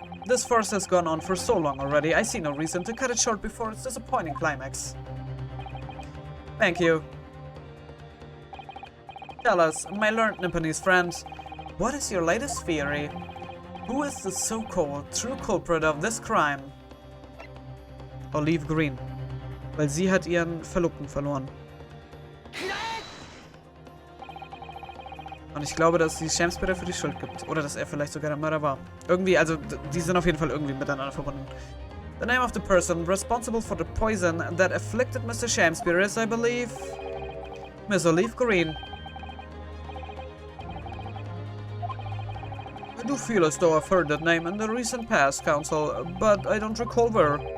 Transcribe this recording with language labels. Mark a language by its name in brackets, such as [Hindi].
[English] This farce has gone on for so long already, I see no reason to cut it short before its disappointing climax. Thank you. Tell us, my learned Nipponese friend, what is your latest theory? Who is the so-called true culprit of this crime? Olive Green. [German] Weil sie hat ihren Verlobten verloren. Und ich glaube, dass die Shamspeare dafür die Schuld gibt. Oder dass er vielleicht sogar der Mörder war. Irgendwie, also, die sind auf jeden Fall irgendwie miteinander verbunden. [English] The name of the person responsible for the poison that afflicted Mr. Shamspeare is, I believe, Miss Olive Green. I do feel as though I've heard that name in the recent past, Counsel, but I don't recall where.